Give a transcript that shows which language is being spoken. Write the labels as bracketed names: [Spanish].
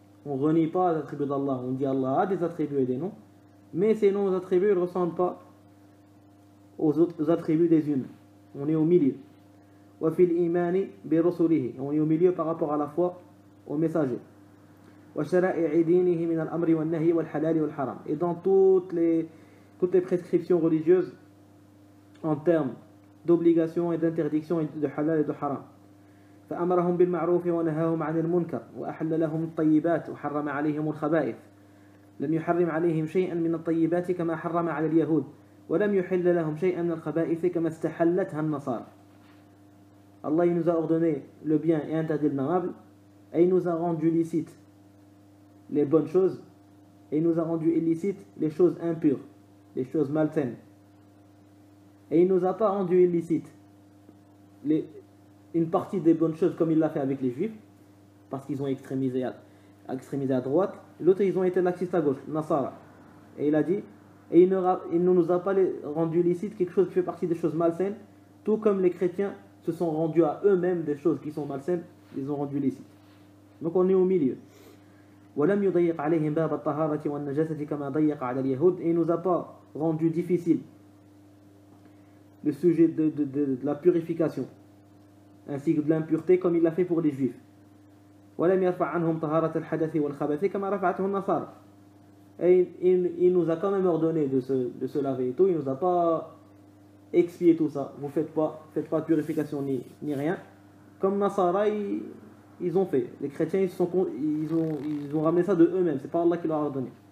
[French] On ne renie pas les attributs d'Allah. On dit Allah a des attributs et des noms, mais ces noms et attributs ne ressemblent pas aux autres attributs des humains. On est au milieu. [Arabic] وفي الإيمان برسله. [French] On est au milieu par rapport à la foi aux messagers. [Arabic] وشرائع دينه من الأمر والنهي والحلال والحرام. [French] Et dans toutes les prescriptions religieuses en termes d'obligation et d'interdiction de halal et de haram. [Arabic] فأمرهم بالمعروف ونهاهم عن المنكر وأحل لهم الطيبات وحرم عليهم الخبائث. لم يحرم عليهم شيئا من الطيبات كما حرم على اليهود ولم يحل لهم شيئا من الخبائث كما استحلتها النصارى. [French] Allah il nous a ordonné le bien et interdit le noble, et il nous a rendu licite les bonnes choses et il nous a rendu illicite les choses impures, les choses malsaines. Et il ne nous a pas rendu illicite une partie des bonnes choses comme il l'a fait avec les juifs, parce qu'ils ont extrémisé à droite, l'autre ils ont été laxistes à gauche, Nasara. Et il a dit, et il ne nous a pas rendu illicite quelque chose qui fait partie des choses malsaines, tout comme les chrétiens se sont rendus à eux-mêmes des choses qui sont malsaines, ils ont rendu illicite. Donc on est au milieu. [Arabic] ولم يضيق عليهم باب الطهارة والنجاسة كما ضيق على اليهود. [French] Et il nous a pas rendu difficile le sujet de la purification ainsi que de l'impureté comme il l'a fait pour les juifs. [Arabic] ولم يرفع عنهم طهارة الحدث والخبث كما رفعته النصارى. [French] Et il nous a quand même ordonné de se laver et tout, il nous a pas expié tout ça. Vous faites pas de purification ni rien. Comme Nasara ils ont fait. Les chrétiens ils ont ramené ça de eux-mêmes. C'est pas Allah qui leur a ordonné.